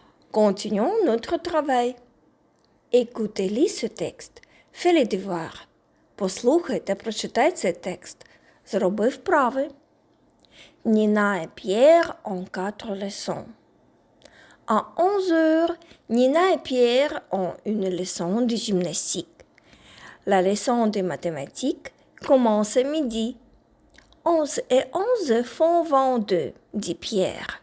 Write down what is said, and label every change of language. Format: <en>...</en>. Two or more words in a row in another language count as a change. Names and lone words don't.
<fr>Continuons notre travail. Écoutez ce texte. Fais les devoirs.</fr> <uk>Послухай та прочитай цей текст. Зроби вправи.</uk> <fr>Nina et Pierre ont 4 leçons. À 11 heures, Nina et Pierre ont une leçon de gymnastique. La leçon de mathématiques commence à midi. 11 et 11 font 22, dit Pierre.</fr>